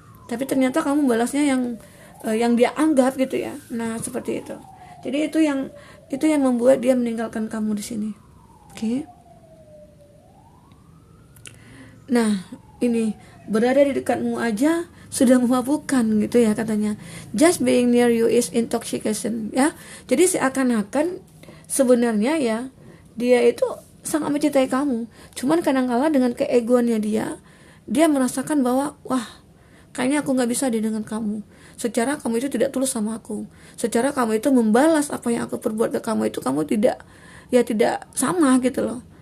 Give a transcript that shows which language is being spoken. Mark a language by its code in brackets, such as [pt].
[id] Tapi ternyata kamu balasnya yang dia anggap gitu ya. Nah seperti itu. Jadi itu yang membuat dia meninggalkan kamu di sini. Oke. Nah ini berada di dekatmu aja sudah memabukkan gitu ya katanya. [en] Just being near you is intoxication ya. [id] Jadi seakan-akan sebenarnya ya dia itu sangat mencintai kamu. Cuman kadang-kala dengan keegoannya dia merasakan bahwa wah kayaknya aku nggak bisa deh dengan kamu. Secara kamu itu tidak tulus sama aku. Secara kamu itu membalas apa yang aku perbuat ke kamu itu kamu tidak sama gitu loh.